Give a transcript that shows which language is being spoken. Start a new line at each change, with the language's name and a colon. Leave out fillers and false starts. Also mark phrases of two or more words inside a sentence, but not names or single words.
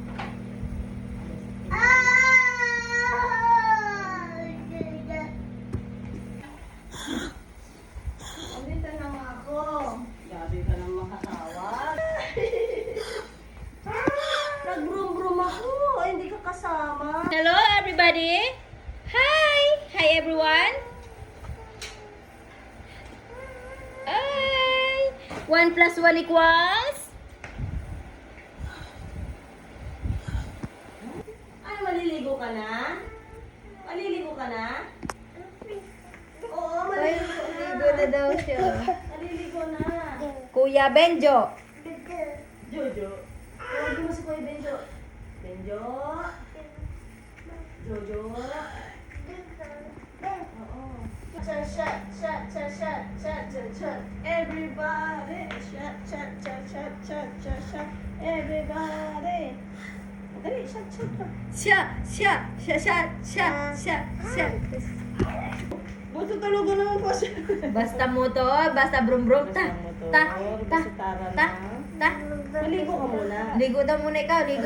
Filipino: Andito na nga ako. Gabi ka nang makatawag. Nag-broom-broom ako. Hindi ka kasama.
English: Hello everybody! Hi! Hi everyone! Hi! 1 plus 1 equals?
Filipino: Ay, maliligo ka na? Maliligo ka na? Oo, maliligo na. daw siya. Maliligo na. Kuya Benjo! Jojo. Tawagin mo si Kuya Benjo. Benjo. Jojo. Oo.
English: Shot, shot, shot, shot, shot, shot, shot, shot. Everybody. Shot, shot, shot, shot, shot, shot, shot. Everybody.
Filipino: Dali,
English: shot, shot
Filipino: ka. Siya! Siya! Siya! Siya! Siya! Siya! Siya! Buto talaga naman po siya. Basta motor, basta brum brum. Ta! Ta! Ta! Ta! Ta! Maligo ka muna. Ligo daw muna ikaw, ligo.